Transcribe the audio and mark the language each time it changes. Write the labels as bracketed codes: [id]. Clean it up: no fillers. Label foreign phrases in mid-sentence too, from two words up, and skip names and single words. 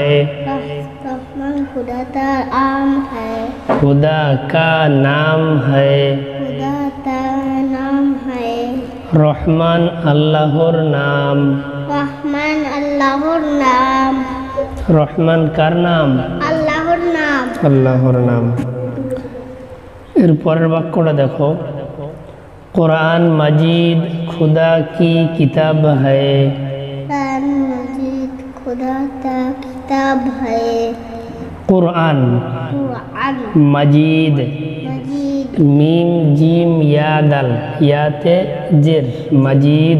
[hi] रहमान खुदा का नाम है। खुदा का नाम है। खुदा का नाम है। [bn] রহমান আল্লাহর নাম। রহমান আল্লাহর নাম। রহমান কার নাম আল্লাহর নাম। আল্লাহর নাম। এর পরের বাক্যটা দেখো [hi] कुरान मजीद खुदा की किताब है। कुरान मजीद खुदा का किताब है। कुरान कुरान मजीद मजीद [bn] মীম জীম য়া দল য়াতে জের মজীদ